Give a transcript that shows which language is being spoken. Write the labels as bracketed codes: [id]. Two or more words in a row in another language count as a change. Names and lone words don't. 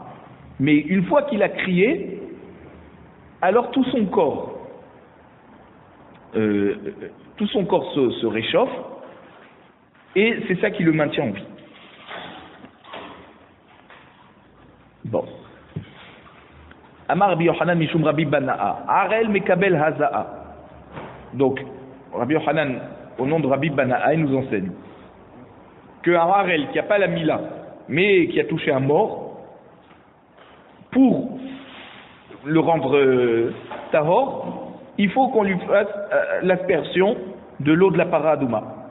[fr] Mais une fois qu'il a crié, alors tout son corps se réchauffe et c'est ça qui le maintient en vie. Bon. [he] אמר רבי יוחנן משום רבי בנאה. ערל מקבל הזאה. [fr] Donc, Rabbi Yochanan, au nom de Rabbi Bana'a, il nous enseigne qu'un Arel qui n'a pas la mila, mais qui a touché un mort, pour le rendre tahor, il faut qu'on lui fasse l'aspersion de l'eau de la paradouma.